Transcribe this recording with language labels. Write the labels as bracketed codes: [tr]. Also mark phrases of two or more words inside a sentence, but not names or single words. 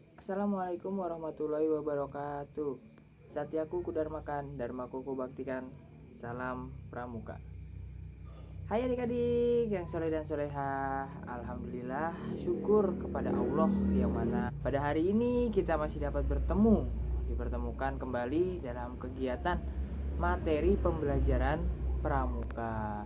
[ar] السلام عليكم ورحمة الله وبركاته. [id] Satyaku kudarmakan, dharmaku kubaktikan. Salam pramuka. Hai adik-adik yang soleh dan soleha. Alhamdulillah, syukur kepada Allah yang mana pada hari ini kita masih dapat dipertemukan kembali dalam kegiatan materi pembelajaran pramuka.